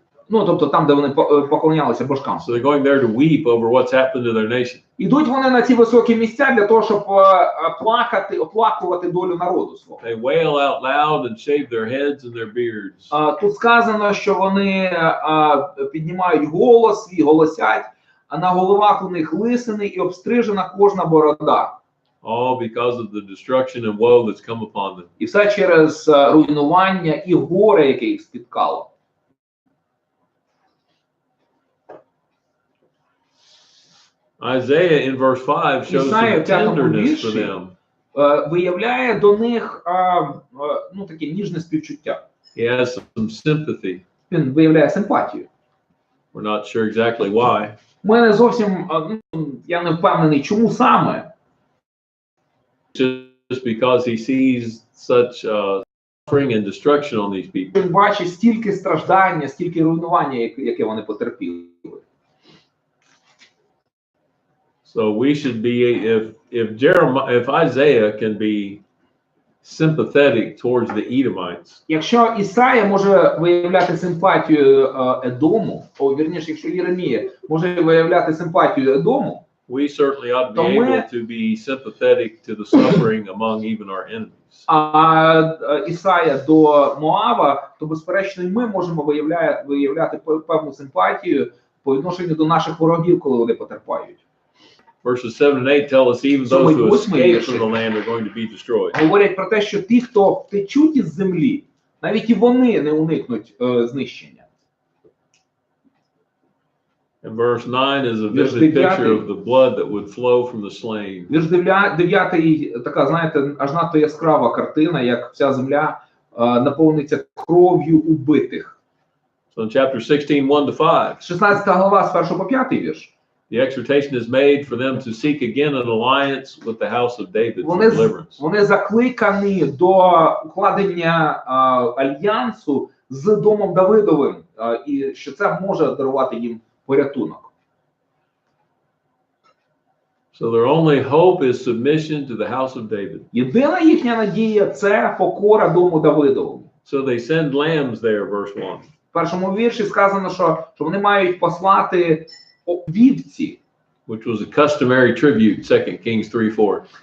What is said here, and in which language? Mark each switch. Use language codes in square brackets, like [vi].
[uk] Тобто там, де вони поклонялися божкам. [en] So they're going there to weep over what's happened to their nation. [uk] Ідуть вони на ці високі місця для того, щоб оплакувати долю народу свого. [en] They wail out loud and shave their heads and their beards. [uk] Тут сказано, що вони піднімають голос, свій голосять, а на головах у них лисини і обстрижена кожна борода. [en] All because of the destruction and woe that's come upon them. [uk] І все через руйнування і горе, яке їх спіткало. [en] Isaiah in verse 5 shows some tenderness for them. [uk] Виявляє до них таке ніжне співчуття. [en] He has some sympathy. [uk] Він виявляє симпатію. [en] We're not sure exactly why. [uk] Ми не зовсім, я не впевнений, чому саме. [en] Just because he sees such suffering and destruction on these people. [uk] Він бачить стільки страждання, стільки руйнування, яке вони потерпіли. [en] So we should be, if Isaiah can be sympathetic towards the Edomites. [uk] Якщо Ісая може виявляти симпатію Едому, вірніше, якщо Єремія може виявляти симпатію Едому, [en] we certainly ought to be able to be sympathetic to the suffering among even our enemies. [uk] А Ісая до Моава, то безперечно і ми можемо виявляти певну симпатію по відношенню до наших ворогів, коли вони потерпають. [en] Verses 7 and 8 tell us even those who escape from the land are going to be destroyed. [uk] Говорять про те, що ті, хто втечуть із землі, навіть і вони не уникнуть знищення. [en] And verse 9 is a vivid picture of the blood that would flow from the slain. [uk] Вірш 9, така, знаєте, аж надто яскрава картина, як вся земля наповниться кров'ю убитих. [en] So in chapter 16, 1-5, [uk] 16 глава з 1 по 5 вірш. [en] the exhortation is made for them to seek again an alliance with the house of David for deliverance. [uk] Вони закликані до укладення альянсу з домом Давидовим, і що це може дарувати їм порятунок. [en] So their only hope is submission to the house of David. [uk] Єдина їхня надія – це покора дому Давидовому. [en] So they send lambs there, verse 1. [uk] В першому вірші сказано, що вони мають послати вівці. [en] Which was a customary tribute, 2 Kings 3:4.